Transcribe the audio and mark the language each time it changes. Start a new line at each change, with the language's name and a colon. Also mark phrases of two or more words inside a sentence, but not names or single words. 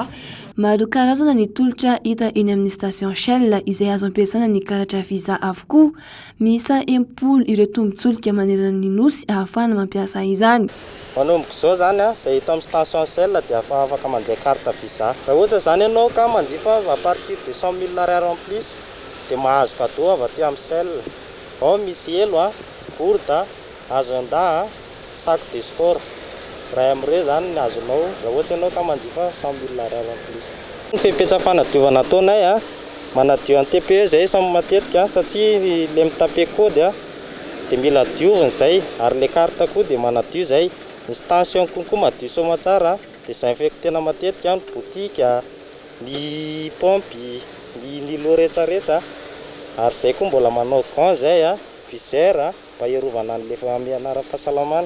Malagasy: Maro karazana ny tolotra hita eny amin'ny station Shell izay azo ampiasana ny karatra visa avokoa. Miisa 10 ireo tombon-tsolika manerana ny nosy ahafahana mampiasa izany. Manomboka izao zany a izay hita amin'ny station Shell dia afaka mandray carte visa. Raha ohatra zany ianao ka manjifa
French: à partir de
Malagasy: 100 000 ariary
French: en plus
Malagasy: dia mahazo cadeau avy aty amin'ny Shell. Ao misy elo gourde, agenda,
French: sac de sport.
Malagasy: Raha amin'ireo zany ny azonao raha ohatra ianao ka manjifa 100 000 ariary
French: en plus.
Malagasy: Ny fepetra fanadiovana ataonay manadio an'ny TPE zay samy matetika satria le mitape kody dia mila diovina zay ary le carte koa dia manadio zay. Ny station konkoa madio soa tsara dia désinfectena matetika ny botika, ny pompy, ny lo rehetrarehetra ary zay koa mbola manao gant zay viseur mba iarovana an'le anara-pahasalamana.